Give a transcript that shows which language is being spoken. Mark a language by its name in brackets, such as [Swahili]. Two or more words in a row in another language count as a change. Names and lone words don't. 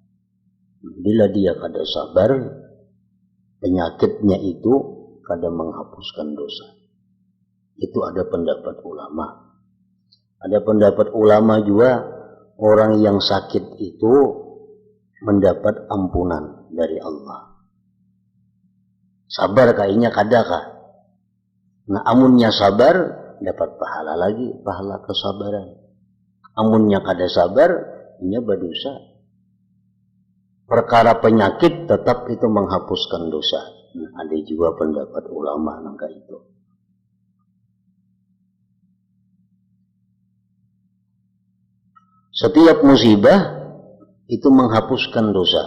[Banjar] Bila dia kada sabar, penyakitnya itu kada menghapuskan dosa. [Indonesian] Itu ada pendapat ulama. Ada pendapat ulama juga orang yang sakit itu mendapat ampunan dari Allah. [Banjar] Sabar kayaknya kadakah. Nah, amunnya sabar dapat pahala lagi, pahala kesabaran. Amunnya kada sabar, nya berdosa. [Indonesian] Perkara penyakit tetap itu menghapuskan dosa. Nah, ada juga pendapat ulama nangka itu. Setiap musibah itu menghapuskan dosa.